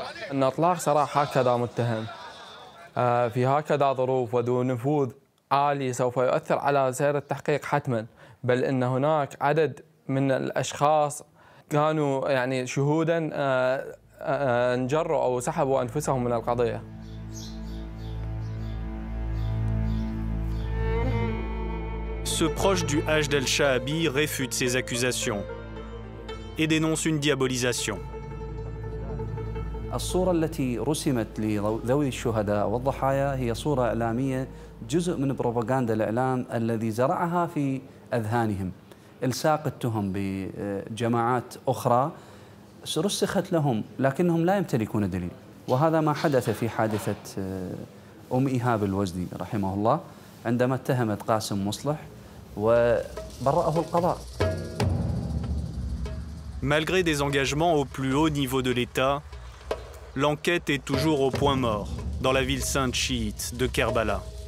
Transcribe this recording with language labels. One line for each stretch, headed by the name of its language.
Arabic: أن إطلاق سراح هكذا متهم في هكذا ظروف وذو نفوذ عالي سوف يؤثر على سير التحقيق حتما، بل أن هناك عدد من الأشخاص كانوا يعني شهودا انجروا أو سحبوا أنفسهم من القضية.
French: Ce proche du Hashd el-Sha'abi réfute ces accusations et dénonce une diabolisation.
Arabic: الصورة التي رسمت لذوي الشهداء والضحايا هي صورة إعلامية، جزء من بروباغندا الإعلام الذي زرعها في أذهانهم، إلصاق التهم بجماعات أخرى رسخت لهم لكنهم لا يمتلكون دليل. وهذا ما حدث في حادثة أم إيهاب الوزني رحمه الله عندما اتهمت قاسم مصلح وبرأه القضاء.
French: Malgré des engagements au plus haut niveau de l'État, l'enquête est toujours au point mort dans la ville sainte chiite de Kerbala.